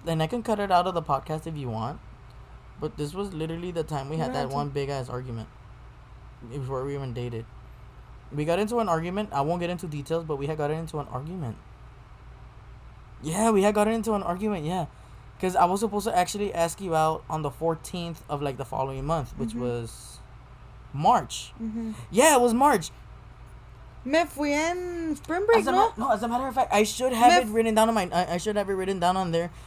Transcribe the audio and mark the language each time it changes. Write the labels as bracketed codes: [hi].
[en] And I can cut it out of the podcast if you want. But this was literally the time we had that one big ass argument. Before we even dated. We got into an argument. I won't get into details, but we had gotten into an argument. Yeah, we had gotten into an argument, yeah. Because I was supposed to actually ask you out on the 14th of like the following month, which was March. Yeah, it was March. [es] Me fui en spring break, ¿no? [en] No, as a matter of fact, I should have it written down on I should have it written down on there.